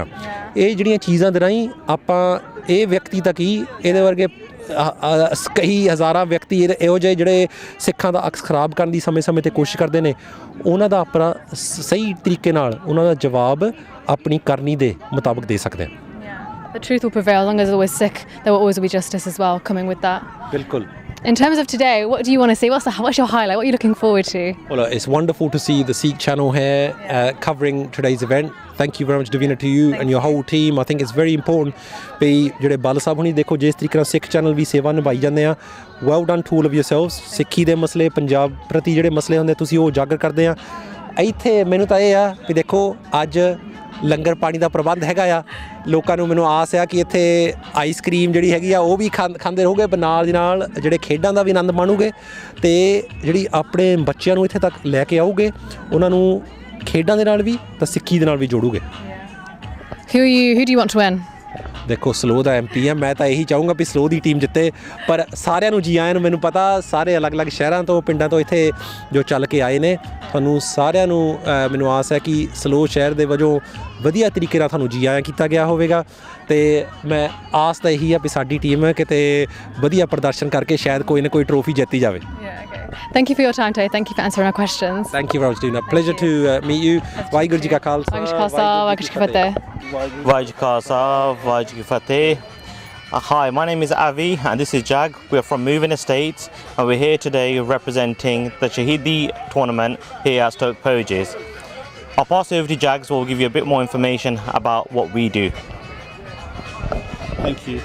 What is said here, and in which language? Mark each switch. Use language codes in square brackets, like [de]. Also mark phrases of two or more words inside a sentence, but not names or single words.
[pa] ਇਹ ਜਿਹੜੀਆਂ ਚੀਜ਼ਾਂ ਦੇ ਰਾਹੀਂ ਆਪਾਂ ਇਹ ਵਿਅਕਤੀ ਤੱਕ ਹੀ ਇਹਦੇ ਵਰਗੇ ਕਈ ਹਜ਼ਾਰਾਂ ਵਿਅਕਤੀ ਇਹੋ ਜਿਹੇ ਜਿਹੜੇ ਸਿੱਖਾਂ ਦਾ ਅਕਸ ਖਰਾਬ ਕਰਨ ਦੀ ਸਮੇਂ-ਸਮੇਂ 'ਤੇ ਕੋਸ਼ਿਸ਼ ਕਰਦੇ ਨੇ, ਉਹਨਾਂ ਦਾ ਆਪਣਾ ਸਹੀ ਤਰੀਕੇ ਨਾਲ ਉਹਨਾਂ ਦਾ ਜਵਾਬ ਆਪਣੀ ਕਰਨੀ ਦੇ ਮੁਤਾਬਕ ਦੇ ਸਕਦੇ ਹਾਂ। [en] The truth will prevail. As long as there's always sikh, there will always be justice as well coming with that. [pa] ਬਿਲਕੁਲ। [en] In terms of today, what do you want to say? What's your highlight? What are you looking forward to? Well, it's wonderful to see the SIKH channel here covering today's event. Thank you very much, Divya, to you and your whole team. I think it's very important [pa] ਵੀ ਜਿਹੜੇ ਬਾਲ ਸਾਹਿਬ ਹੁਣੀ ਦੇਖੋ ਜਿਸ ਤਰੀਕੇ ਨਾਲ ਸਿੱਖ ਚੈਨਲ ਵੀ ਸੇਵਾ ਨਿਭਾਈ ਜਾਂਦੇ ਆ, [en] well done to all of yourselves. [pa] ਸਿੱਖੀ ਦੇ ਮਸਲੇ, ਪੰਜਾਬ ਪ੍ਰਤੀ ਜਿਹੜੇ ਮਸਲੇ ਹੁੰਦੇ ਤੁਸੀਂ ਉਹ ਉਜਾਗਰ ਕਰਦੇ ਆ। ਇੱਥੇ ਮੈਨੂੰ ਤਾਂ ਇਹ ਆ ਵੀ ਦੇਖੋ ਅੱਜ ਲੰਗਰ ਪਾਣੀ ਦਾ ਪ੍ਰਬੰਧ ਹੈਗਾ ਆ, ਲੋਕਾਂ ਨੂੰ ਮੈਨੂੰ ਆਸ ਆ ਕਿ ਇੱਥੇ [en] ice cream [pa] ਜਿਹੜੀ ਹੈਗੀ ਆ ਉਹ ਵੀ ਖਾਂਦੇ ਰਹੋਗੇ, ਨਾਲ ਦੀ ਨਾਲ ਜਿਹੜੇ ਖੇਡਾਂ ਦਾ ਵੀ ਆਨੰਦ ਮਾਣੋਗੇ, ਤੇ ਜਿਹੜੀ ਆਪਣੇ ਬੱਚਿਆਂ ਨੂੰ ਇੱਥੇ ਤੱਕ ਲੈ ਕੇ ਆਓਗੇ ਉਹਨਾਂ ਨੂੰ ਖੇਡਾਂ ਦੇ ਨਾਲ ਵੀ ਤਾਂ ਸਿੱਖੀ ਦੇ ਨਾਲ ਵੀ ਜੋੜੋਗੇ। [en] Who do you want to win? [pa] ਦੇਖੋ ਸਲੋ ਦਾ MP ਆ, ਮੈਂ ਤਾਂ ਇਹੀ ਚਾਹੂੰਗਾ ਵੀ ਸਲੋ ਦੀ ਟੀਮ ਜਿੱਤੇ, ਪਰ ਸਾਰਿਆਂ ਨੂੰ ਜੀ ਆਇਆਂ ਨੂੰ। ਮੈਨੂੰ ਪਤਾ ਸਾਰੇ ਅਲੱਗ-ਅਲੱਗ ਸ਼ਹਿਰਾਂ ਤੋਂ ਪਿੰਡਾਂ ਤੋਂ ਇੱਥੇ ਜੋ ਚੱਲ ਕੇ ਆਏ ਨੇ, ਤੁਹਾਨੂੰ ਸਾਰਿਆਂ ਨੂੰ ਮੈਨੂੰ ਆਸ ਹੈ ਕਿ ਸਲੋ ਸ਼ਹਿਰ ਦੇ ਵਜੋਂ ਵਧੀਆ ਤਰੀਕੇ ਨਾਲ ਤੁਹਾਨੂੰ ਜੀ ਆਇਆਂ ਕੀਤਾ ਗਿਆ ਹੋਵੇਗਾ, ਤੇ ਮੈਂ ਆਸ ਤਾਂ ਇਹੀ ਆ ਵੀ ਸਾਡੀ ਟੀਮ ਕਿਤੇ ਵਧੀਆ ਪ੍ਰਦਰਸ਼ਨ ਕਰਕੇ ਸ਼ਾਇਦ ਕੋਈ ਨਾ ਕੋਈ ਟਰੋਫੀ ਜਿੱਤੀ ਜਾਵੇ। [en] Thank you for your time today. Thank you for answering our questions. Thank you very much, Dina. Pleasure to meet you. [pa] ਵਾਹਿਗੁਰੂ ਜੀ ਕਾ ਖਾਲਸਾ, ਵਾਹਿਗੁਰੂ ਜੀ ਕੀ ਫਤਿਹ। ਵਾਹਿਗੁਰੂ ਜੀ ਕਾ ਖਾਲਸਾ, ਵਾਹਿਗੁਰੂ ਜੀ ਕੀ ਫਤਿਹ। [en] Hi, my name is Avi and this is Jag. We are from Moving Estates and we're here today representing the Shaheedi tournament here at Stoke Poges. I'll pass over to Jag so we'll give you a bit more information about what we do. Thank you.